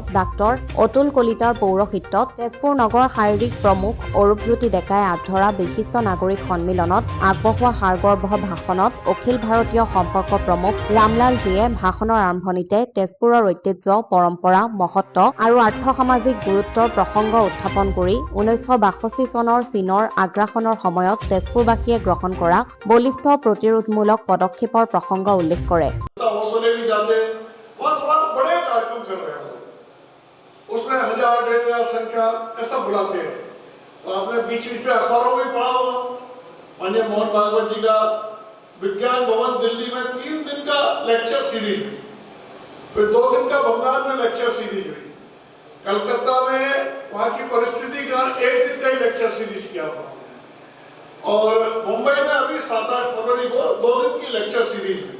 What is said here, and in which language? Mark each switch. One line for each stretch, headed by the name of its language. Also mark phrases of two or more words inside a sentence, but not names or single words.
Assamese: ডাক্তৰ অতুল কলিতাৰ পৌৰোহিত্যত তেজপুৰ নগৰ শাৰীৰিক প্ৰমুখ অৰূপজ্যোতি ডেকাই আগধৰা বিশিষ্ট নাগৰিক সন্মিলনত আগবঢ়োৱা সাৰগৰ্ভ ভাষণত অখিল ভাৰতীয় সম্পৰ্ক প্ৰমুখ ৰামলালজীয়ে ভাষণৰ আৰম্ভণিতে তেজপুৰৰ ঐতিহ্য, পৰম্পৰা, মহত্ব আৰু আৰ্থ-সামাজিক গুৰুত্বৰ প্ৰসংগ উত্থাপন কৰি 1962 চনৰ চীনৰ আগ্ৰাসনৰ সময়ত তেজপুৰবাসীয়ে গ্ৰহণ কৰা বলিষ্ঠ প্ৰতিৰোধমূলক পদক্ষেপৰ প্ৰসংগ উল্লেখ কৰে।
Hindi: उसमें 1000-1500 संख्या ऐसा बुलाते हैं। तो आपने बीच में अखबारों में पढ़ा होगा, माननीय मोहन भागवत जी का विज्ञान भवन दिल्ली में 3 दिन का
English: lecture series
Hindi: हुई, फिर 2 दिन का बंगाल में
English: lecture series
Hindi: हुई, कलकत्ता में वहाँ की परिस्थिति का 1 दिन का ही
English: lecture series
Hindi: किया हुआ, और मुंबई में अभी 7-8 फरवरी को 2 दिन की
English: lecture series
Hindi: हुई।